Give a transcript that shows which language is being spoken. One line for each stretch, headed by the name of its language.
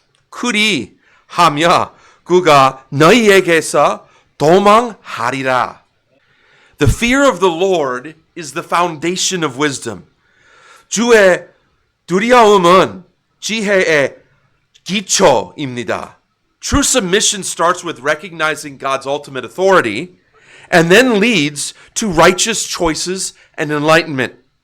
Korean: 그리하며 그가 너희에게서 도망하리라.
English: The fear of the Lord is the foundation of wisdom.
Korean: 주의 두려움은 지혜의 기초입니다.
English: True submission starts with recognizing God's ultimate authority and then leads to righteous choices and enlightenment.